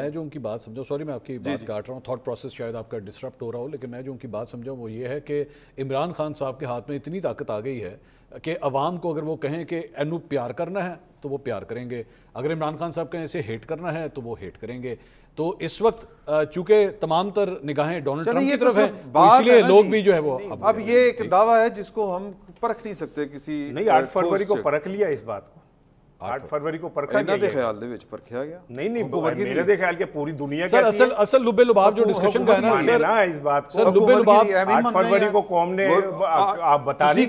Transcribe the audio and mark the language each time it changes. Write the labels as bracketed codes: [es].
[ur] میں جو ان کی بات سمجھا, سوری میں آپ کی بات کاٹ رہا ہوں, تھاٹ پروسیس شاید آپ کا ڈسٹرپٹ ہو رہا ہو, لیکن میں جو ان کی بات سمجھا وہ یہ ہے کہ عمران خان صاحب کے ہاتھ میں اتنی طاقت آ گئی ہے کہ عوام کو اگر وہ کہیں کہ اینو پیار کرنا ہے تو وہ پیار کریں گے, اگر عمران خان صاحب کہیں اسے ہیٹ کرنا ہے تو وہ ہیٹ کریں گے. تو اس وقت چونکہ تمام تر نگاہیں ڈونلڈ ٹرمپ کی طرف ہیں, اس لیے لوگ بھی جو ہے وہ اب یہ ایک دعویٰ ہے جس کو ہم پرکھ نہیں سکتے کسی. نہیں 8 فروری کو پرکھ لیا اس بات کو, 8 فروری کو پرکھا گیا. [pa] انہاں دے خیال دے وچ پرکھیا گیا. [ur] نہیں میرے دے خیال کہ پوری دنیا سر اصل لبے لباب جو ڈسکشن کا ہے نا اس بات کو, سر لبے لباب 8 فروری کو قوم نے آپ بتا نہیں